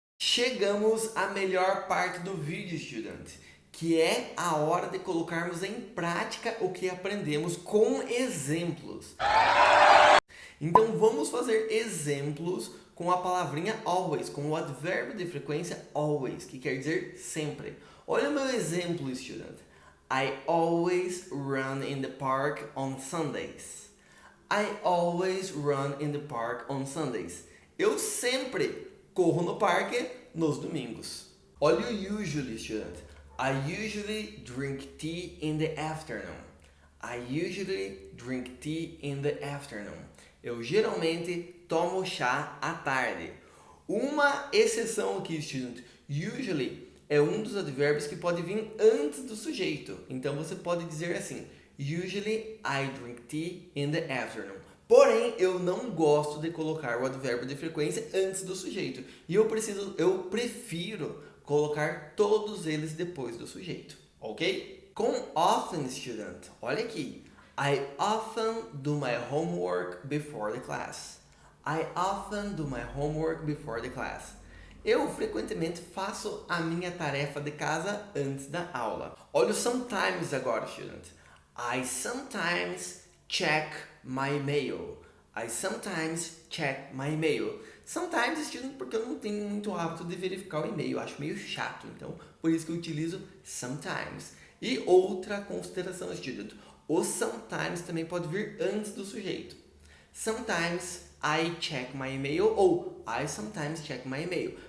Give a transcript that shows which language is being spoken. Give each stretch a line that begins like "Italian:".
Portuguese: Chegamos à melhor parte do vídeo, estudante, que é a hora de colocarmos em prática o que aprendemos com exemplos. Então vamos fazer exemplos com a palavrinha always, com o advérbio de frequência always, que quer dizer sempre. Olha o meu exemplo, estudante.
English: I always run in the park on Sundays. I always run in the park on Sundays.
Portuguese: Eu sempre corro no parque nos domingos. Olha o usually, estudante.
English: I usually drink tea in the afternoon. I usually drink tea in the afternoon.
Portuguese: Eu geralmente tomo chá à tarde. Uma exceção aqui, estudante. Usually é um dos advérbios que pode vir antes do sujeito. Então você pode dizer assim:
English: Usually I drink tea in the afternoon.
Portuguese: Porém, eu não gosto de colocar o advérbio de frequência antes do sujeito. E eu prefiro colocar todos eles depois do sujeito. Ok? Com often, student, olha aqui.
English: I often do my homework before the class. I often do my homework before the class.
Portuguese: Eu frequentemente faço a minha tarefa de casa antes da aula. Olha o sometimes agora, student.
English: I sometimes check my mail. I sometimes check my mail.
Portuguese: Sometimes, student, porque eu não tenho muito hábito de verificar o e-mail. Eu acho meio chato, então por isso que eu utilizo sometimes. E outra consideração, student. O sometimes também pode vir antes do sujeito.
English: Sometimes I check my email ou I sometimes check my email.